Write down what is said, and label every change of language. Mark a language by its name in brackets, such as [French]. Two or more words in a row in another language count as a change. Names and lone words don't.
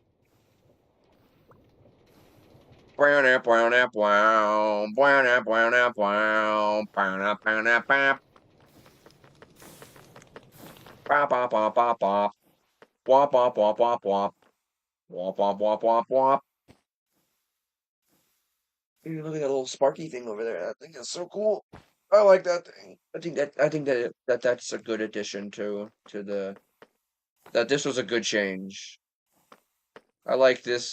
[English] Brown app, brown app, wow, brown app, brown app, wow, brown app, brown app, bap, bop, bop, bop, bop, bop, wop, wop, wop, wop, wop, wop, wop, wop, wop, wop. Look at that little sparky thing over there. That thing is so cool. I like that thing. I think that's a good addition to the that this was a good change. I like this.